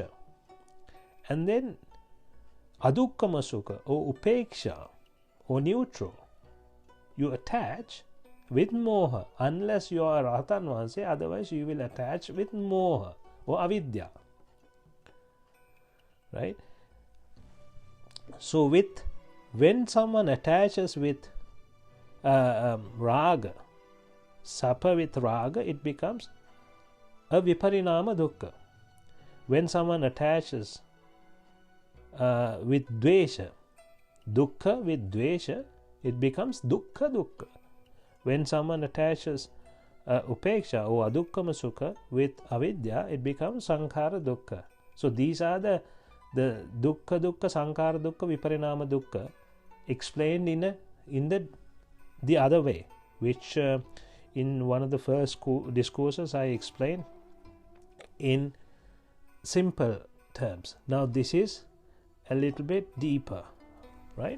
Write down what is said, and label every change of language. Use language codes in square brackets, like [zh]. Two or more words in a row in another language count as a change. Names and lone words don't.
[en] And then [pi] adukkama sukha [en] or upeksha or neutral, you attach with moha, unless you are [si] Rahatan Vahanse, [en] otherwise you will attach with moha or avidya. Right? So when someone attaches with raga, sapa with raga, it becomes a [pi] viparinama dukkha. [en] When someone attaches with dvesha, dukkha with dvesha, it becomes [pi] dukkha dukkha. [en] When someone attaches upeksha or [pi] adukkama sukha [en] with avidya, it becomes [pi] sankhara dukkha. [en] So these are the [pi] dukkha dukkha, sankhara dukkha, viparinama dukkha [en] explained in the other way, which in one of the first discourses I explained in simple terms. Now this is a little bit deeper, right?